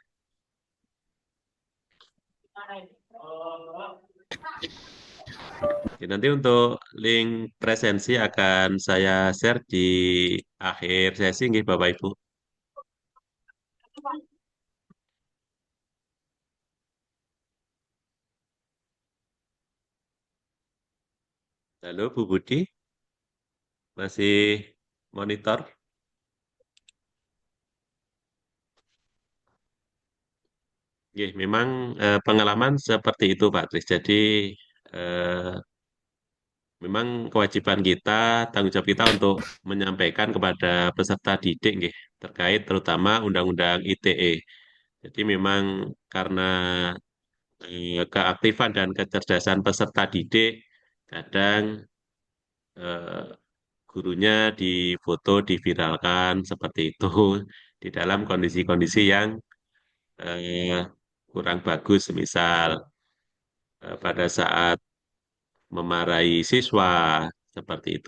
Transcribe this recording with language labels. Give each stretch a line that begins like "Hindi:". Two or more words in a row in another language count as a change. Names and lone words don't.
Indonesian: Oke, nanti untuk link presensi akan saya share di akhir sesi, nggih Bapak Ibu. Halo Bu Budi, masih monitor? Nggih, memang pengalaman seperti itu Pak Tris. Jadi eh, memang kewajiban kita, tanggung jawab kita untuk menyampaikan kepada peserta didik nggih, terkait terutama Undang-Undang ITE. Jadi memang karena keaktifan dan kecerdasan peserta didik, kadang eh, gurunya difoto, diviralkan seperti itu di dalam kondisi-kondisi yang eh, kurang bagus, misal pada saat memarahi siswa seperti itu.